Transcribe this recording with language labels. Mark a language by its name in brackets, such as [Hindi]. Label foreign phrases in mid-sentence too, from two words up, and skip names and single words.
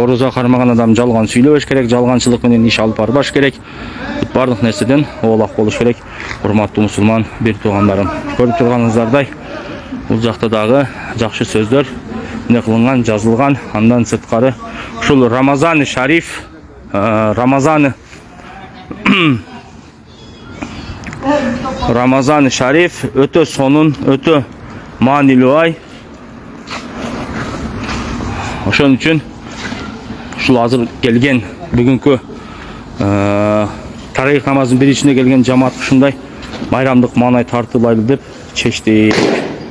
[Kyrgyz] Орозо кармаган адам жалган сүйлөбөш керек, жалганчылык менен иш алып барбаш керек. Бардык нерседен оолак болуш керек. Урматтуу мусулман бир туугандарым, көрүп турганыңыздардай бул жакта дагы жакшы сөздөр эмне кылынган, жазылган. Андан сырткары ушул Рамазан шариф, Рамазан шариф өтө сонун өтө маанилүү ай. Ошон үчүн ушул азыр келген бүгүнкү тарыйк намаздын биричине келген жамаат ушундай майрамдык маанай тартуулайлы деп чечти.